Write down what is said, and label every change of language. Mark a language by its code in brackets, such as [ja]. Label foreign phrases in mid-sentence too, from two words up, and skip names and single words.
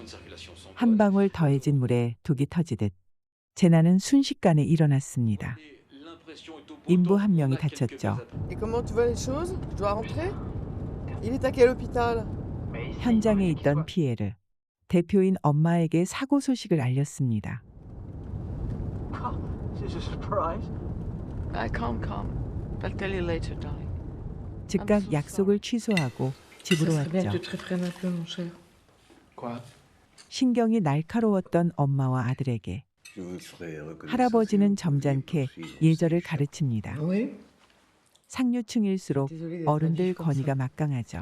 [ko] 한 방울 더해진 물에 독이 터지듯 재난은 순식간에 일어났습니다. 인부 한 명이 다쳤죠. [fr] Et comment tu vois les choses? Je dois rentrer? Il est à quel hôpital? [ko] 현장에 있던 피에르, 대표인 엄마에게 사고 소식을 알렸습니다. [en] Calm. I'll tell you later, darling. [ko] 즉각 약속을 취소하고 집으로 왔죠. 신경이 날카로웠던 엄마와 아들에게 할아버지는 점잖게 예절을 가르칩니다. 상류층일수록 어른들 권위가 막강하죠.